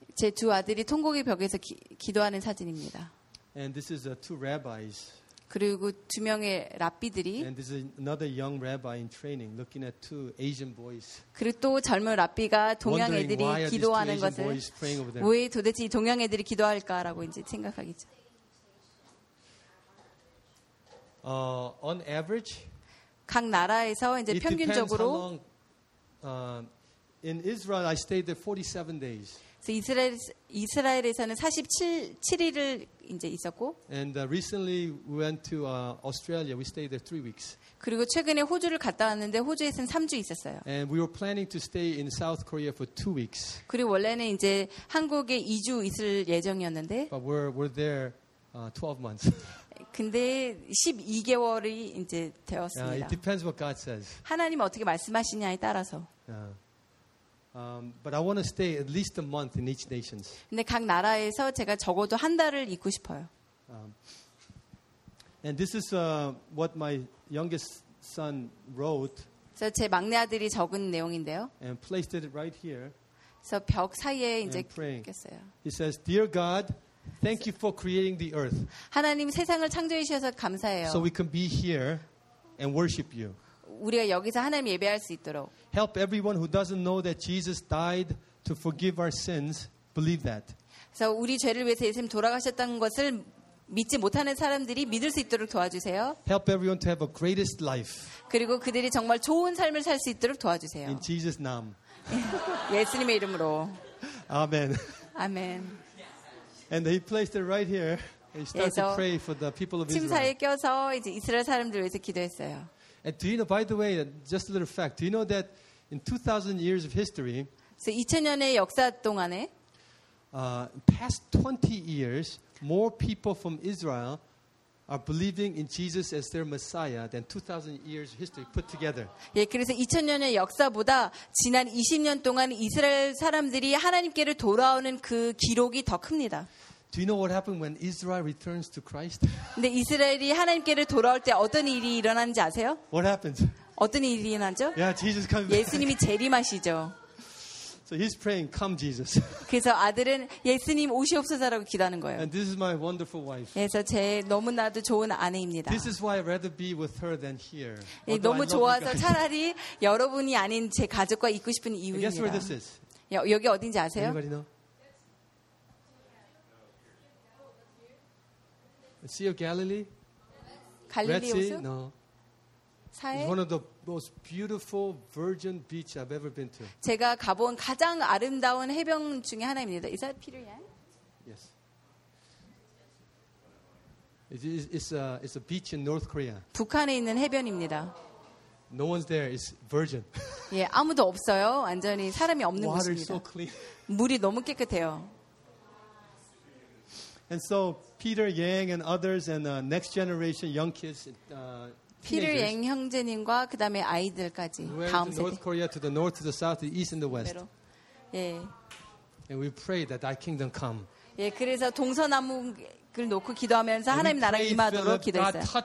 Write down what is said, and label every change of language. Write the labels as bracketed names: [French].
[Korean] 제 두 아들이 통곡의 벽에서 기도하는 사진입니다. [English] And this is two rabbis. [Korean] 그리고 두 명의 랍비들이. [English] And this is another young rabbi in training, looking at two Asian boys. [Korean] 그리고 또 젊은 랍비가 동양 애들이 기도하는 것을 왜 도대체 이 동양 애들이 기도할까라고 이제 생각하겠죠. [English] On average, [Korean] 각 나라에서 이제 [English] it [Korean] 평균적으로. [English] Depends how long, in Israel, I stayed there 47 days. [Korean] 이스라엘에서는 47일을 이제 있었고 [English] And recently we went to Australia. We stayed there 3 weeks. [Korean] 그리고 최근에 호주를 갔다 왔는데 호주에선 3주 있었어요. [English] And we were planning to stay in South Korea for 2 weeks. [Korean] 그리고 원래는 이제 한국에 2주 있을 예정이었는데 [English] But we're there 12 months. [Korean] 근데 12개월이 이제 되었습니다. [English] It depends what God says. [Korean] 하나님 어떻게 말씀하시냐에 따라서. [English] Yeah. But I want to stay at least a month in each nation. [Korean] 근데 각 나라에서 제가 적어도 한 달을 있고 싶어요. [English] And this is what my youngest son wrote. [Korean] 그래서 제 막내 아들이 적은 내용인데요. [English] And placed it right here. [Korean] 그래서 벽 사이에 이제 그렸어요. [English] He says, "Dear God, thank you for creating the earth." [Korean] 하나님 세상을 창조해 주셔서 감사해요. [English] So we can be here and worship you. [Korean] 우리가 여기서 하나님 예배할 수 있도록. [English] Help everyone who doesn't know that Jesus died to forgive our sins believe that. [Korean] 그래서 우리 죄를 위해서 예수님 돌아가셨다는 것을 믿지 못하는 사람들이 믿을 수 있도록 도와주세요. [English] Help everyone to have a greatest life. [Korean] 그리고 그들이 정말 좋은 삶을 살 수 있도록 도와주세요. [English] In Jesus' name. [Korean] 예수님의 이름으로. [English] Amen. Amen. And he placed it right here. He started to pray for the people of Israel. [Korean] 침사에 껴서 이제 이스라엘 사람들 위해서 기도했어요. [English] And do you know, by the way, just a little fact, do you know that in 2,000 years of history, [Korean] so 2000년의 역사 동안에, [English] past 20 years, more people from Israel are believing in Jesus as their Messiah than 2,000 years of history put together. [Korean] 예, 그래서 2000년의 역사보다 지난 20년 동안 이스라엘 사람들이 하나님께를 돌아오는 그 기록이 더 큽니다. [English] Do you know what happened when Israel returns to Christ? [Korean] 근데 이스라엘이 하나님께를 돌아올 때 어떤 일이 일어나는지 아세요? [English] What happens? [Korean] 어떤 일이 일어나죠? [English] Yeah, Jesus comes. [Korean] 예수님이 재림하시죠. [English] So he's praying, "Come, Jesus." [Korean] 그래서 아들은 예수님 오시옵소서라고 기도하는 거예요. [English] And this is my wonderful wife. [Korean] 그래서 제 너무나도 좋은 아내입니다. [English] This is why I'd rather be with her than here. [Korean] 예, 너무 좋아서 차라리 여러분이 아닌 제 가족과 있고 싶은 이유입니다. [English] Guess where this is? [Korean] 여기 어딘지 아세요? [English] Anybody know? Sea of Galilee? Red Sea? No. [Korean] 사해? [English] It's one of the most beautiful virgin beach I've ever been to. [Korean] 제가 가본 가장 아름다운 해변 중에 하나입니다. [English] Is that Peter Yang? Yes. It's a beach in North Korea. [Korean] 북한에 있는 해변입니다. [English] No one's there. It's virgin. [Korean] 예, 아무도 없어요. 완전히 사람이 없는 [English] Water [Korean] 곳입니다. [English] Water is so clean. [Korean] 물이 너무 깨끗해요. [English] And so Peter Yang and others and next generation young kids [Korean] 피를 잉 형제님과 그다음에 아이들까지 [English] we [Korean] 다음 세대. [English] North Korea to the north, to the south, to the east and the west. [Korean] 예. [English] And we pray that thy kingdom come. [Korean] 예, 그래서 동서남북을 놓고 기도하면서 하나님 나라가 임하도록 기도했어요.